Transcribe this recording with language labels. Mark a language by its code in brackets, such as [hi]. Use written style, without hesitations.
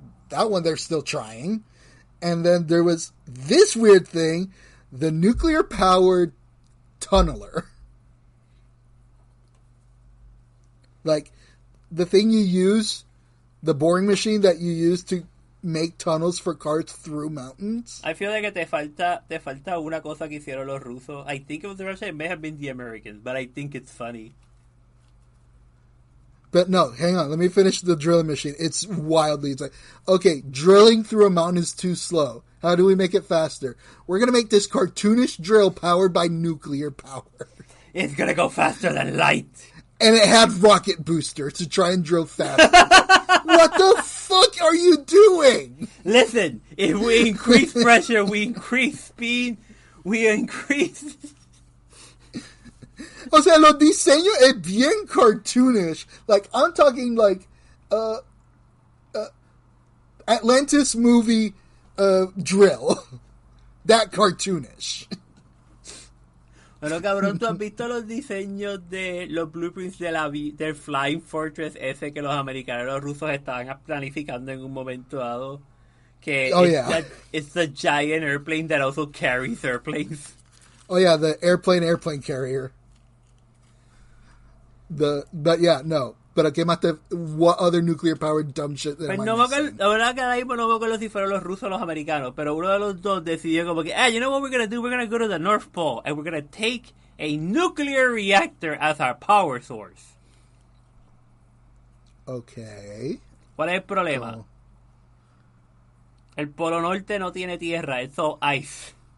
[en] That one they're still trying. And then there was this weird thing, the nuclear-powered tunneler. Like, the thing you use, the boring machine that you use to make tunnels for cars through mountains. I feel like [es] te falta una cosa que hicieron los rusos. [en] I think it was the Russians. It may have been the Americans, but I think it's funny. But no, hang on. Let me finish the drilling machine. It's wildly. It's like, okay, drilling through a mountain is too slow. How do we make it faster? We're going to make this cartoonish drill powered by nuclear power. It's going to go faster than light. And it had rocket booster to try and drill faster. What the fuck are you doing? Listen, if we increase pressure, we increase speed, we increase... [es] O sea, los diseños es bien cartoonish. [en] Like, I'm talking like, Atlantis movie, drill. That cartoonish. [es] Bueno, cabrón, ¿tú has visto los diseños de los blueprints del Flying Fortress ese que los americanos y los rusos estaban planificando en un momento dado? Que [en] it's the giant airplane that also carries airplanes. Oh yeah, the airplane carrier. But yeah, no. [es] Pero ¿qué más [en] what other nuclear powered dumb shit? [es] Pues no me acuerdo, la verdad que ahora mismo no me acuerdo si fueron los rusos o los americanos, pero uno de los dos decidió como que, [en] you know what we're gonna do? We're gonna go to the North Pole and we're gonna take a nuclear reactor as our power source. Okay. [es] ¿Cuál es el problema? El Polo Norte no tiene tierra, [en] it's all ice.